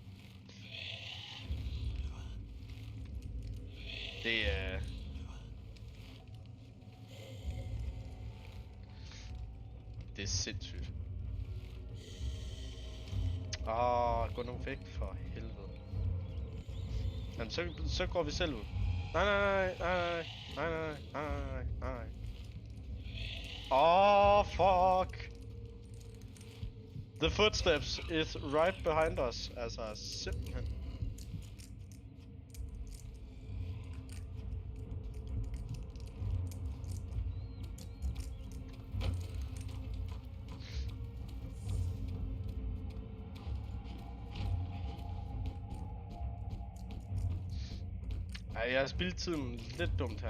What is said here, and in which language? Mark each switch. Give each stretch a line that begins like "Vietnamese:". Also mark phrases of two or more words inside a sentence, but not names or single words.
Danish: Det er sindssygt. Gå nu væk for helvede. Jamen så går vi selv ud. Nej. Fuck.
English: The footsteps is right behind us.
Danish: Altså simpelthen. Ej, jeg har spildt tiden lidt dumt her.